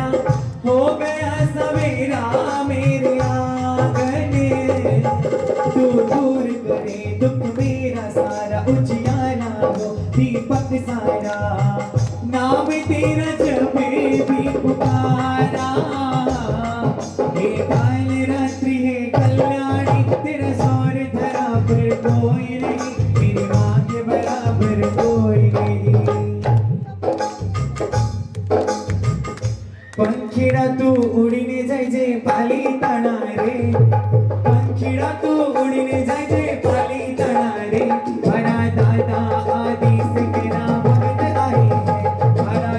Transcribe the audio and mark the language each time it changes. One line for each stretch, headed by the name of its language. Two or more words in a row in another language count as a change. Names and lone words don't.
Hindi: हो गया सवेरा मेरे आंगन, तू दूर करे दुख मेरा सारा, उजियारा हो दीपक सारा। नाम तेरा जब भी पुकारा, हे काल रात्रि हे कल्याणी, तेरा जोर धरा पर कोई नहीं, मेरी माँ के बराबर कोई नहीं।
Gujarati: પંખીડા તું ઊડીને જાય જે પાલી તણા રે, પંખીડા તું ઊડીને જાય જે પાલી તણા રે।
Hindi: बड़ा दादा आदि से तेरा भगत आई है,